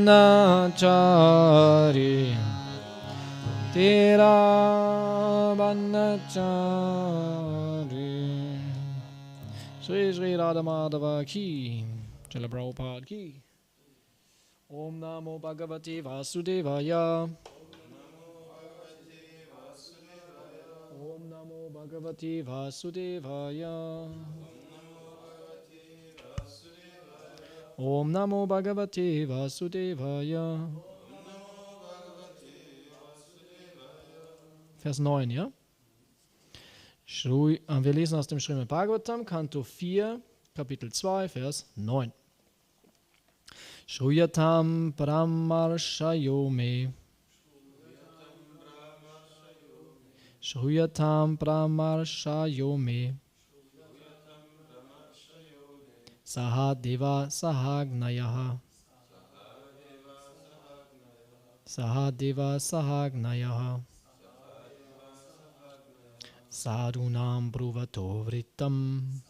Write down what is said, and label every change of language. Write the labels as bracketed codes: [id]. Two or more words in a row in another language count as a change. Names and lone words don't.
[sa] बनचारी तीर बनचारी श्री श्री राधा माधव की श्रील प्रभुपाद की ॐ नमो भगवते वासुदेवाय ॐ नमो भगवते वासुदेवाय ॐ नमो भगवते वासुदेवाय. [de] Vers 9, ja? Wir lesen aus dem Srimad Bhagavatam, Kanto 4, Kapitel 2, Vers 9. [sa] श्रूयतां ब्रह्मर्षयो मे श्रूयतां ब्रह्मर्षयो मे सहदेवाः सहाग्नयः सहदेवाः सहाग्नयः साधूनां ब्रुवतो वृत्तम्